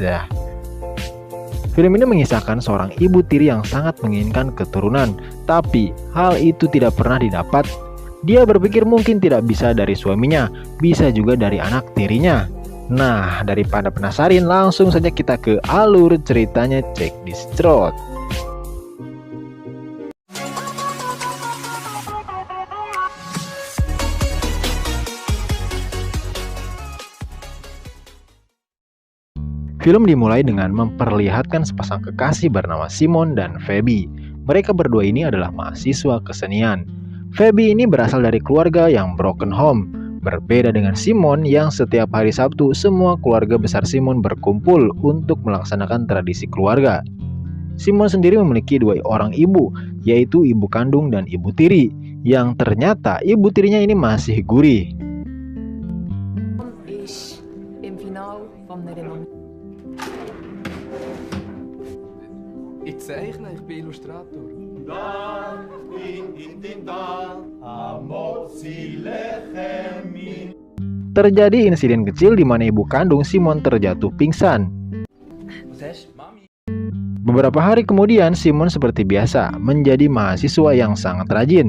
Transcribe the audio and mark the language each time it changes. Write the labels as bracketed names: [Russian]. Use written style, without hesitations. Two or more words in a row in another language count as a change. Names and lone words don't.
[Indonesian] Film ini mengisahkan seorang ibu tiri yang sangat menginginkan keturunan, tapi hal itu tidak pernah didapat. Dia berpikir mungkin tidak bisa dari suaminya, bisa juga dari anak tirinya. Nah, daripada penasaran, langsung saja kita ke alur ceritanya. [English] Check this throat. [Indonesian] Film dimulai dengan memperlihatkan sepasang kekasih bernama Simon dan Feby. Mereka berdua ini adalah mahasiswa kesenian. Feby ini berasal dari keluarga yang [English] broken home. [Indonesian] Berbeda dengan Simon yang setiap hari Sabtu semua keluarga besar Simon berkumpul untuk melaksanakan tradisi keluarga. Simon sendiri memiliki dua orang ibu, yaitu ibu kandung dan ibu tiri, yang ternyata ibu tirinya ini masih gurih. [German] Ich zeichne, ich bin Illustrator. [Indonesian] Terjadi insiden kecil di mana ibu kandung Simon terjatuh pingsan. Beberapa hari kemudian Simon seperti biasa menjadi mahasiswa yang sangat rajin.